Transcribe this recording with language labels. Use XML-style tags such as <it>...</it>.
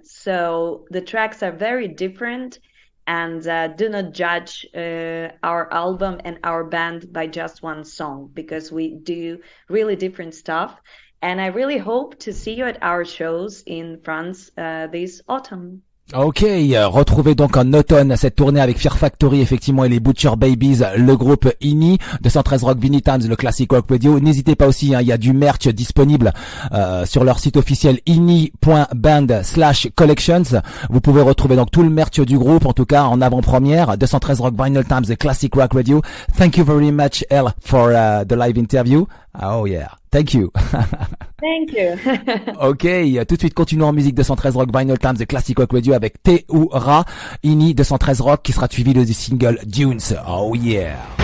<en>So the tracks are very different. And do not judge our album and our band by just one song, because we do really different stuff. And I really hope to see you at our shows in France this autumn.</en> <fr>Ok, retrouvez donc en automne cette tournée avec Fear Factory, effectivement, et les Butcher Babies, le groupe Ignea, 213 Rock Vinylestimes, le</fr> <en>classic rock radio.</en> <fr>N'hésitez pas aussi, il y a du merch disponible sur leur site officiel ignea.band/collections. Vous pouvez retrouver donc tout le merch du groupe, en tout cas en avant-première.</fr> <en>213 Rock Vinylestimes, the classic rock radio. Thank you very much, Helle, for the live interview. Oh yeah, thank you. Thank you.</en> <fr>Ok, tout de suite continuons en musique. 213 Rock Vinylestimes,</fr> <en>the classic rock radio</en> <fr>avec Téoura, Ignea 213 Rock qui sera suivi du single Dunes.</fr> <en>Oh yeah.</en>